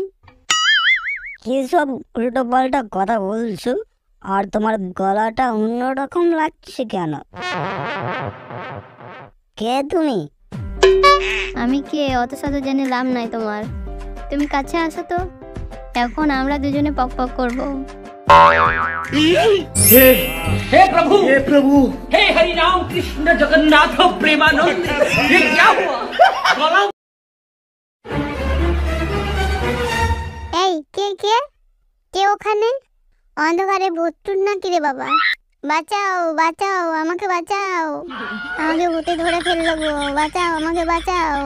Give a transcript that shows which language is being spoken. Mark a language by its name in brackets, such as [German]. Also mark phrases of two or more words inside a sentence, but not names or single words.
[Bangla] কি সব উল্টো পাল্টা কথা বলছো? আর তোমার গলাটা অন্যরকম লাগছে কেন? কে তুমি? আমি কে অত শত জেনে লাভ নাই তোমার, তুমি কাছে আসো তো, এখন আমরা দুজনে পক পক করবো। [Hindi] हे प्रभु हे हरि राम कृष्ण जगन्नाथ प्रेमानंद, ये क्या हुआ? गला [Bangla] এই কে কে কে ওখানে? অন্ধকারে ভূতটুট না কি রে বাবা? বাঁচাও বাঁচাও, আমাকে বাঁচাও, আমাকে ভূতে ধরে ফেললো গো, বাঁচাও আমাকে বাঁচাও।